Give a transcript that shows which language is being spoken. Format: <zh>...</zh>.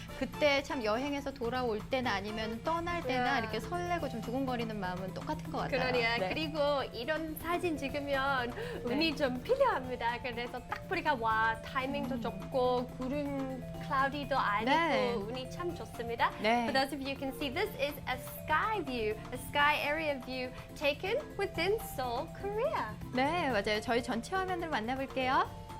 <ko>그때 참 여행에서 돌아올 때나 아니면 떠날 때나 이렇게 설레고 좀 두근거리는 마음은 똑같은 것 같아요. 그러니까 네. 그리고 이런 사진 찍으면 운이 좀 필요합니다. 그래서 딱 보니까 와 타이밍도 좋고 구름 클라우디도 아니고 네. 운이 참 좋습니다. 네.</ko> <en>For those of you who can see, this is a sky view, a sky area view taken within Seoul, Korea.</en> <ko>네, 맞아요. 저희 전체 화면을 만나볼게요.</ko>